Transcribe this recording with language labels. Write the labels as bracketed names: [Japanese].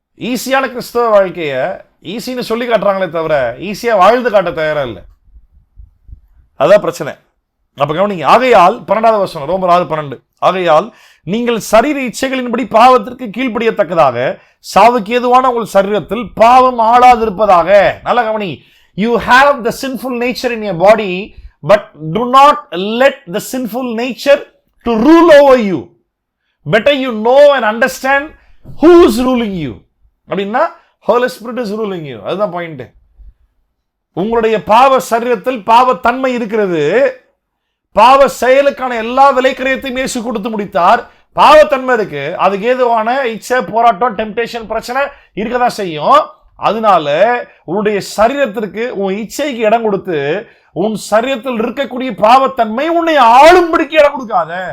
[Tamil] ஈஸியான கிறிஸ்தவ வாழ்க்கைய ஈஸின்னு சொல்லி காட்டுறாங்களே தவிர ஈஸியா வாழ்ந்து காட்ட தயாரா இல்லை. அதான் பிரச்சனை. அப்ப கவனிங்க. ஆகையால் 12வது வசனம், ரோமர் 6:12. ஆகையால் நீங்கள் சரீர இச்சைகளின்படி பாவத்திற்கு கீழ்ப்படியத்தக்கதாக சாவுக்கு ஏதுவான உங்கள் சரீரத்தில் பாவம் ஆளாதிருப்பதாக. நல்ல கவனி. [English] You have the sinful nature in your body, but do not let the sinful nature to rule over you. Better you know and understand who is ruling you. [Tamil] அப்படின்னா [English] Holy Spirit is ruling you. [Tamil] அதுதான் point. உங்களுடைய பாவ சரீரத்தில் பாவத்தன்மை இருக்கிறது. பாவ செயலுக்கான எல்லா விலைக்கிரயத்தையும் இயேசு கொடுத்து முடித்தார். பாவத்தன்மை இருக்கு, அதுக்கு ஏதுவான இச்சை, போராட்டம், டெம்டேஷன், பிரச்சனை இருக்கதான் செய்யும். அதனால உன்னுடைய சரீரத்திற்கு, உன் இச்சைக்கு இடம் கொடுத்து உன் சரீரத்தில் இருக்கக்கூடிய பாவத்தன்மை உன்னை ஆளும்படிக்கு இடம் கொடுக்காத.